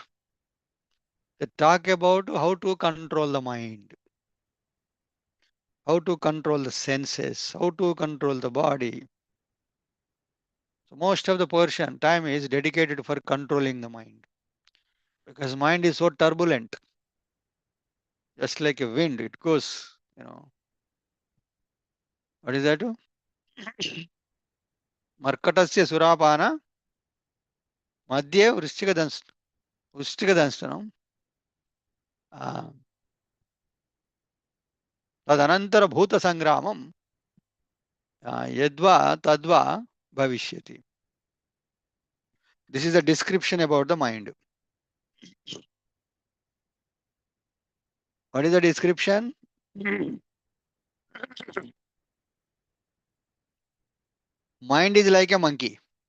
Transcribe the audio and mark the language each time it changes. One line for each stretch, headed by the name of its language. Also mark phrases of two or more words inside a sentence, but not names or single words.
English: They talk about how to control the mind, how to control the senses, how to control the body. So most of the portion time is dedicated for controlling the mind because mind is so turbulent, just like a wind. It goes, you know, what is that?
Sanskrit: मर्कटस्य सुरापान मध्ये వృశ్చికదంష్టనం తదనంతర భూత సంగ్రామం యద్వా తద్వా భవిష్యతి.
English: This is a description about the mind. What is the description? Mind is like a monkey.